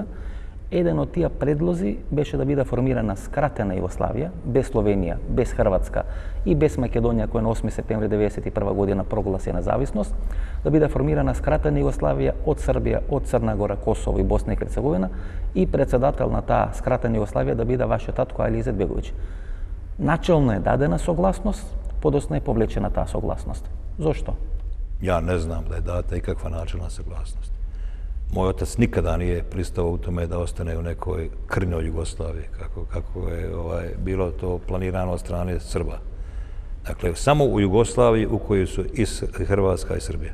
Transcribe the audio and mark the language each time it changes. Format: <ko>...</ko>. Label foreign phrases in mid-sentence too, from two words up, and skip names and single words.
<mk>Еден од тие предлози беше да биде формирана скратена Југославија, без Словенија, без Хрватска и без Македонија, која на 8 септември 1991 година прогласи независност, да биде формирана скратена Југославија од Србија, од Црна Гора, Косово и Босна и Херцеговина, и председател на таа скратена Југославија да биде вашиот татко Али Изетбеговиќ. Начелно е дадена согласност, подоцна е повлечена таа согласност. Зошто?</mk> <bs>Ja ne znam da je data ikakva načelna saglasnost. Moj otac nikada nije pristao u tome da ostane u nekoj krnjoj Jugoslaviji, kako je bilo to planirano od strane Srba. Dakle, samo u Jugoslaviji u kojoj su i Hrvatska i Srbija.</bs>